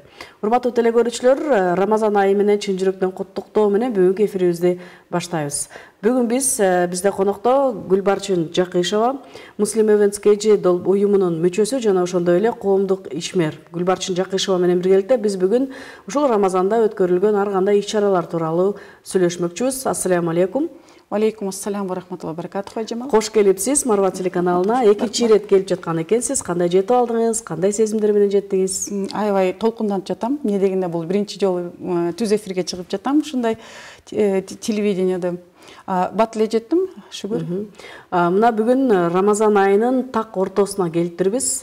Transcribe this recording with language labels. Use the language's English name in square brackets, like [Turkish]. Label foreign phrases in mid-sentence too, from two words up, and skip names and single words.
[Kyrgyz] Урматтуу телекөрүүчүлөр, Рамазан айы менен чын жүрөктөн куттуктоо менен бүгүнкү эфирибизди баштайбыз. Бүгүн бизде конокто Гүлбарчын Жакишова, Muslim Events KG уюмунун мүчөсү жана ошондой эле коомдук ишмер Гүлбарчын Жакишова менен биргеликте биз бүгүн ушул Рамазанда өткөрүлгөн ар кандай иш-чаралар тууралуу сүйлөшмөкчүбүз. [Arabic] السلام عليكم. عليكم السلام ورحمة الله وبركاته, Айжамал. [Kyrgyz] Кош келипсиз Марва телеканалына. Экинчи ирет келип жаткан экенсиз. Кандай жетип алдыңыз? Кандай сезимдер менен жеттиңиз? Аябай толкунданып жатам. Эмне дегенде бул биринчи жолу түз эфирге чыгып жатам. Ушундай телевидениеде бат эле жеттим, шүгүр. Мына бүгүн Рамазан айынын так ортосуна келиптирбиз.